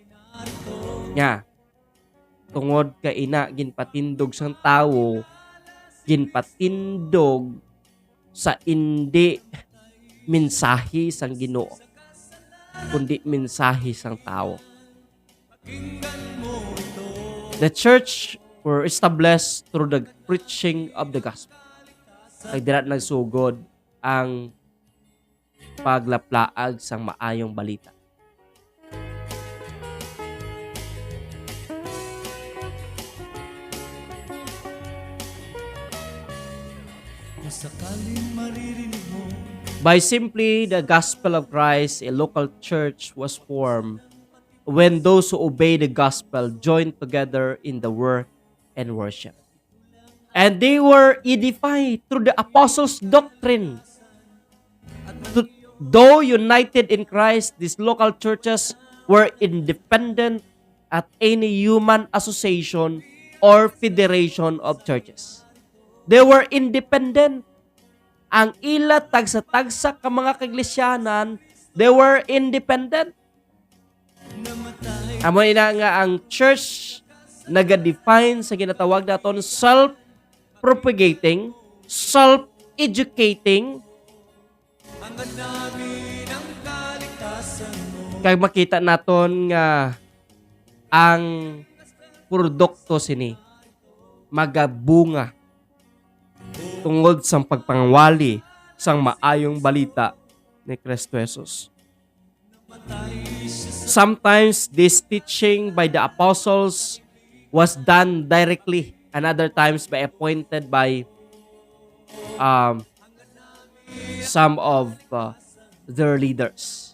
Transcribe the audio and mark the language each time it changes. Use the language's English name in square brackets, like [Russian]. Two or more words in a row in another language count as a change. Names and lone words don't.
[Hiligaynon] Nya, tungod ka ina ginpatindog sang tawo ginpatindog sa indi mensahe sang Ginoo, kundi mensahe sang tao. [English] The church were established through the preaching of the gospel. [Hiligaynon] Ay dira nagsugod ang paglaplaag sang maayong balita. [Filipino] Kung sakaling maririnig mo [English] By simply the gospel of Christ, a local church was formed when those who obey the gospel joined together in the work and worship. And they were edified through the apostles' doctrine. Though united in Christ, these local churches were independent at any human association or federation of churches. They were independent. [Hiligaynon] Ang ila tagsa-tagsa ka mga kaiglesyaanan, [English] they were independent. [Hiligaynon] Amo ina nga ang church naga-define sa ginatawag naton [English] self-propagating, self-educating. [Filipino] hangad namin ang kaligtasan mo. [Hiligaynon] Kaya makita naton nga ang produkto sini magabunga tungod sang pagpangwali sang maayong balita ni Kristo Jesus. [English] Sometimes this teaching by the apostles was done directly, and other times by appointed by some of their leaders.